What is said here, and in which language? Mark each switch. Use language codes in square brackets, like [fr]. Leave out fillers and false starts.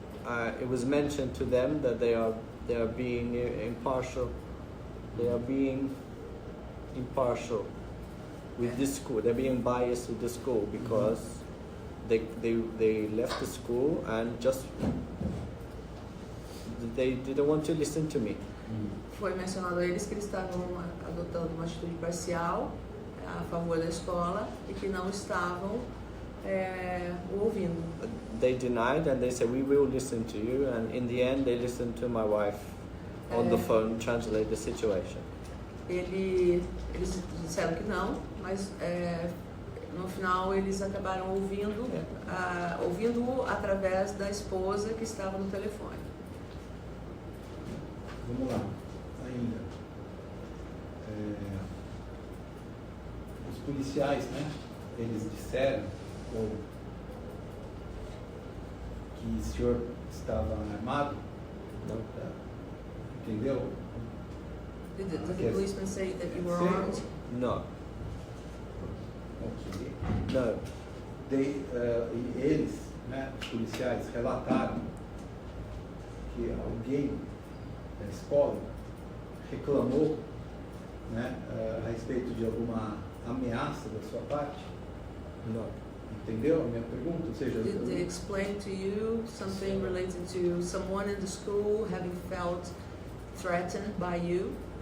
[en] it was mentioned to them that they are being impartial. They are being impartial with this school. They're being biased with the school because they left the school and just they didn't want to listen to me. [pt] Foi mencionado a eles que eles estavam adotando uma atitude parcial a favor da escola e que não estavam o ouvindo. [en] They denied and they said we will listen to you, and in the end they listened to my wife on the phone, translate the situation. [pt] Eles disseram que não, mas no final eles acabaram ouvindo através da esposa que estava no telefone. Vamos lá, ainda. Os policiais, né? Eles disseram que o senhor estava armado, [en] No. [pt] entendeu? [en] Did the Yes. policeman say that you were [pt] Sim. [en] armed? No, Ok. no. [pt] E eles, né, os policiais, relataram que alguém da escola reclamou, né, a respeito de alguma ameaça da sua parte. [en] No. [pt] Entendeu a minha pergunta? Ou seja, [en] Did they explain to you something related to someone in the school having felt threatened by you?